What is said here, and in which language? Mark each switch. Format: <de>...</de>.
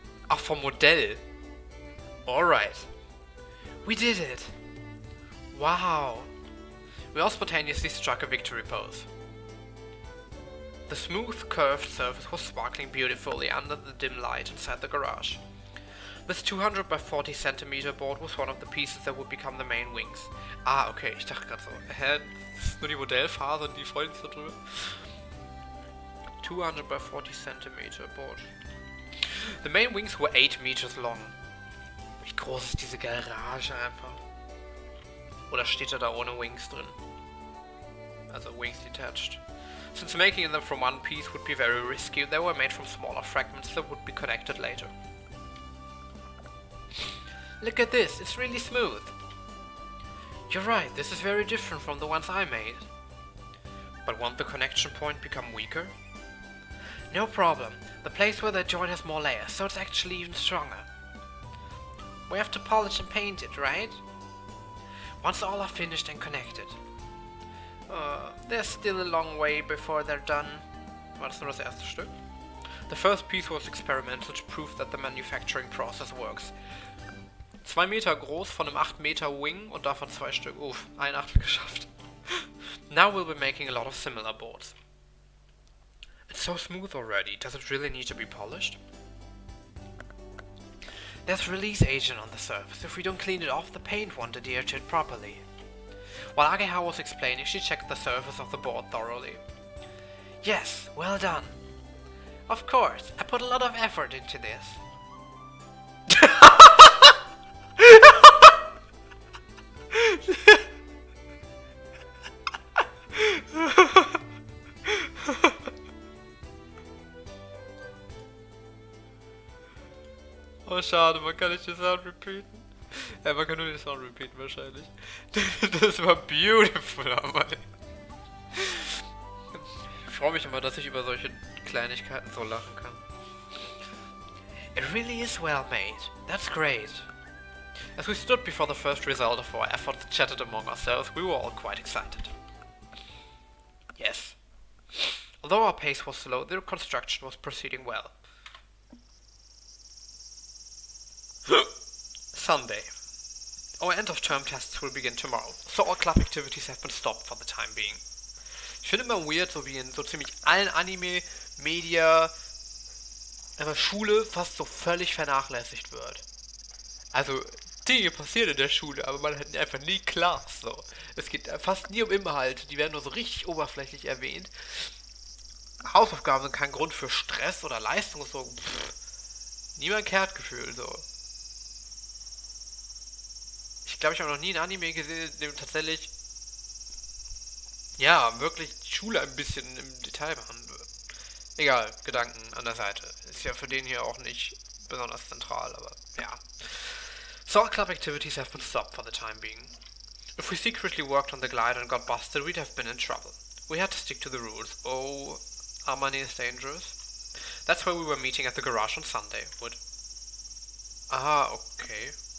<de>Ach, vom Modell.</de> <en>Alright. We did it. Wow. We all spontaneously struck a victory pose. The smooth, curved surface was sparkling beautifully under the dim light inside the garage. This 200 by 40 centimeter board was one of the pieces that would become the main wings.</en> <de>Ah, okay, ich dachte gerade so, hä, das ist nur die Modellphase und die freuen sich so drüber.</de> <en>200 by 40 centimeter board. The main wings were 8 meters long.</en> <de>Wie groß ist diese Garage einfach? Oder steht da ohne Wings drin?</de> <en>Also Wings detached. Since making them from one piece would be very risky, they were made from smaller fragments that would be connected later. Look at this, it's really smooth. You're right, this is very different from the ones I made. But won't the connection point become weaker? No problem, the place where they join has more layers, so it's actually even stronger. We have to polish and paint it, right? Once all are finished and connected. There's still a long way before they're done.</en> <de>War das nur das erste Stück?</de> <en>The first piece was experimental to prove that the manufacturing process works.</en> <de>2 Meter groß von einem 8 Meter Wing und davon 2 Stück. Uff, ein Achtel geschafft.</de> <en>Now we'll be making a lot of similar boards. It's so smooth already, does it really need to be polished? There's release agent on the surface. If we don't clean it off, the paint won't adhere to it properly. While Ageha was explaining, she checked the surface of the board thoroughly. Yes, well done. Of course, I put a lot of effort into this.</en> <de>Oh, schade, man kann nicht den Sound repeaten. Man kann nur den Sound repeaten wahrscheinlich. Das war beautiful, aber... Ich freue mich immer, dass ich über solche Kleinigkeiten so lachen kann.</de> <en>It really is well made. That's great. As we stood before the first result of our efforts and chatted among ourselves, we were all quite excited. Yes. Although our pace was slow, the construction was proceeding well. Sunday. Our end-of-term tests will begin tomorrow, so all club activities have been stopped for the time being.</en> <de>Ich finde immer weird, so wie in so ziemlich allen Anime, Media, Schule fast so völlig vernachlässigt wird. Also, Dinge passieren in der Schule, aber man hat einfach nie Class, so. Es geht fast nie um Inhalte, die werden nur so richtig oberflächlich erwähnt. Hausaufgaben sind kein Grund für Stress oder Leistung, so. Niemand kehrt Gefühl, so. Ich glaube, ich habe noch nie ein Anime gesehen, in dem tatsächlich, ja, wirklich die Schule ein bisschen im Detail behandelt wird. Egal, Gedanken an der Seite. Ist ja für den hier auch nicht besonders zentral, aber ja.</de> <en>So all club activities have been stopped for the time being. If we secretly worked on the glider and got busted, we'd have been in trouble. We had to stick to the rules. Oh, our money is dangerous. That's why we were meeting at the garage on Sunday. Would... Ah, okay.</en>